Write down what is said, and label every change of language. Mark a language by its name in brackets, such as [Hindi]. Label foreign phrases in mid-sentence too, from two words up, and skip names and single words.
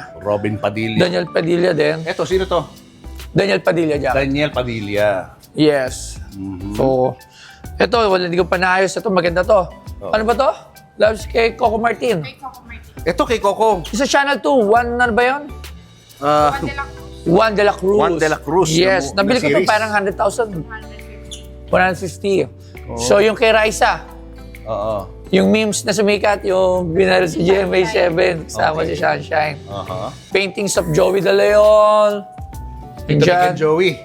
[Filipino] Robin Padilla. Daniel Padilla din. Eto, sino to? Daniel Padilla dyan. Daniel Padilla. Yes. So, ito, hindi ko pa naayos. Ito, maganda to. Ano ba to? Loves kay Coco Martin. Kay Coco Martin. Ito kay Coco. Sa Channel 2, ano ba yun? Juan de la Cruz. Juan de la Cruz. Yes. Na Nabili ko to series. parang 100,000. 150. 150. So, yung kay Raisa, Oo. yung memes na sumikat, yung binara sa GMA7, kasama si Sunshine. [English] Paintings of Joey De Leon. [Filipino] Ito kay Joey.